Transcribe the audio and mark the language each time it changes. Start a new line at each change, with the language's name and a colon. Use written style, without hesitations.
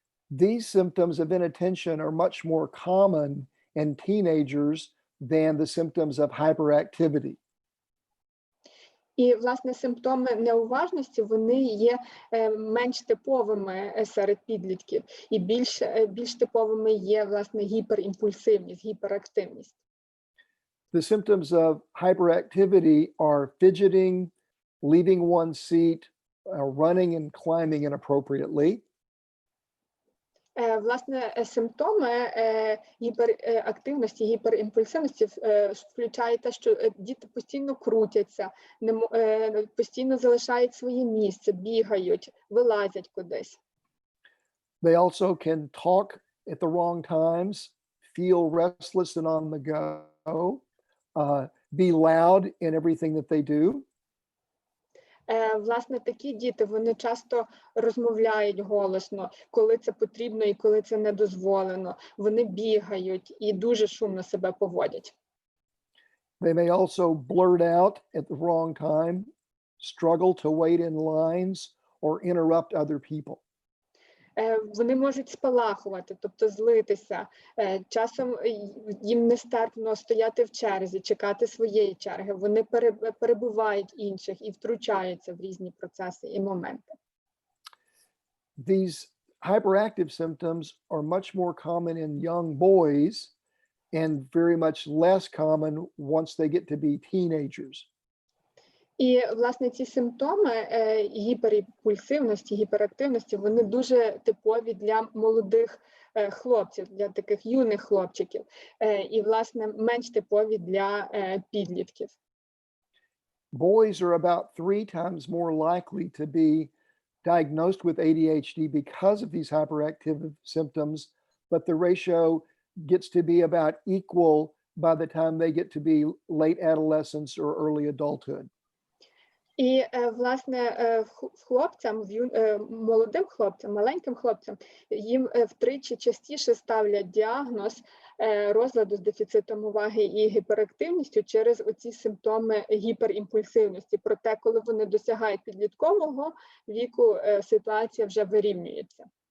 English: These symptoms of inattention are much more common in teenagers than the symptoms of hyperactivity.
Ukrainian: І, власне, симптоми неуважності, вони є менш типовими серед підлітків. І більш типовими є, власне, гіперімпульсивність, гіперактивність.
English: The symptoms of hyperactivity are fidgeting, leaving one's seat, running and climbing inappropriately.
Ukrainian: Власне, симптоми гіперактивності, гіперімпульсивності включають те, що діти постійно крутяться, постійно залишають своє місце, бігають, вилазять кудись.
English: They also can talk at the wrong times, feel restless and on the go, be loud in everything that they do.
Ukrainian: Власне, такі діти, вони часто розмовляють голосно, коли це потрібно і коли це не дозволено. Вони бігають і дуже шумно себе поводять.
English: They may also blurt out at the wrong time, struggle to wait in lines, or interrupt other people.
Ukrainian: Вони можуть спалахувати, тобто злитися. Часом їм нестерпно стояти в черзі, чекати своєї черги. Вони перебивають інших і втручаються в різні процеси і моменти.
English: These hyperactive symptoms are much more common in young boys and very much less common once they get to be teenagers.
Ukrainian: І, власне, ці симптоми гіперімпульсивності, гіперактивності, вони дуже типові для молодих хлопців, для таких юних хлопчиків. І, власне, менш типові для підлітків.
English: Boys are about 3 times more likely to be diagnosed with ADHD because of these hyperactive symptoms, but the ratio gets to be about equal by the time they get to be late adolescence or early adulthood.
Ukrainian: І, власне, хлопцям, молодим хлопцям, маленьким хлопцям, їм втричі частіше ставлять діагноз розладу з дефіцитом уваги і гіперактивністю через оці симптоми гіперімпульсивності. Проте, коли вони досягають підліткового віку, ситуація вже вирівнюється.